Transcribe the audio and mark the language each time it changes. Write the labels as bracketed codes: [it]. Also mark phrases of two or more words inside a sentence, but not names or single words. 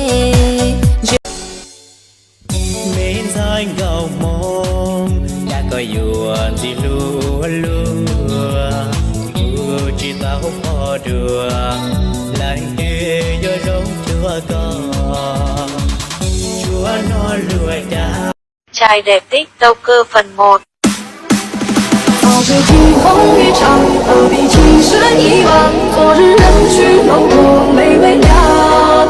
[vi] mến dài ngào mong đã có yuan gì lúa lúa chỉ tao khó được lại kia do rong chúa có chúa nó lùi đã Trai đẹp TikToker phần 1. [zh] 冒着惊风一场，何必情深一往？昨日人去楼空，泪微凉。